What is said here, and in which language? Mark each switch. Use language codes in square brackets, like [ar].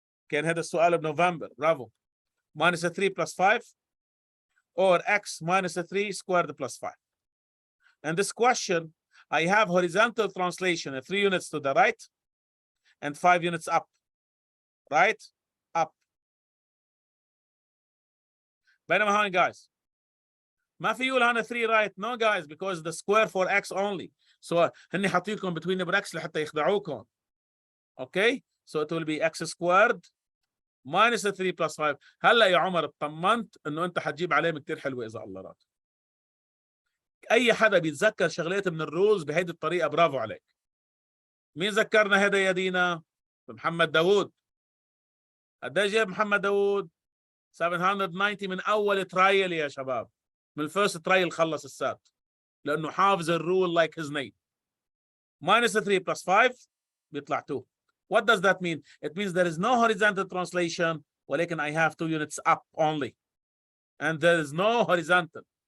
[en] كان هذا السؤال بنوفمبر. برافو. minus 3 plus 5 or x minus 3 squared plus 5. And this question, I have horizontal translation 3 units to the right and 5 units up. Right? Up. [ar] بينما هون guys ما في يقول هنا 3 right. [en] No guys, because the square for x only. [ar] So هني حاطين لكم between brackets لحتى يخدعوكم. [en] Okay? So it will be x squared minus 3 plus 5. [ar] هلا يا عمر اطمنت انه انت حتجيب علامه كثير حلوه اذا الله راد. اي حدا بيتذكر شغلات من الرولز بهيدي الطريقه برافو عليك. مين ذكرنا هذا يا دينا؟ محمد داوود. قد ايش جاب محمد داوود؟ 790 من اول ترايل يا شباب. من الفيرست ترايل خلص السات لانه حافظ الرول like his name. [en] minus 3 plus 5 بيطلع 2. What does that mean? It means there is no horizontal translation ولكن I have 2 units up only. And there is no horizontal.